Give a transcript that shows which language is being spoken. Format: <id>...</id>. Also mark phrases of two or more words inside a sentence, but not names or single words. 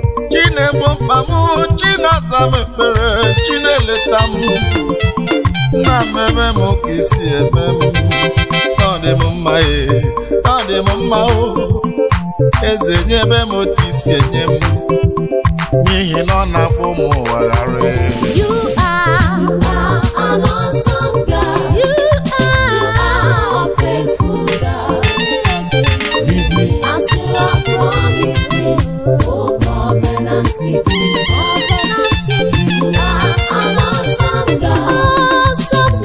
<ig>Chi na-egbo mkpa m, chi na-aza m ekpere, chi na-eleta m. Nna m eme m ka isi eme m. Ọ dị m mma, ee, ọ dị m mma, o. Eze nyebe m otu isi enye m. N'ihi na ọ na-akpọ m ụwa ghara.</ig> <en>You are, you are an awesome God. You are, you are a faithful God. With me as you have promised me, oh covenant keeping. You are an awesome God. Awesome God.</en>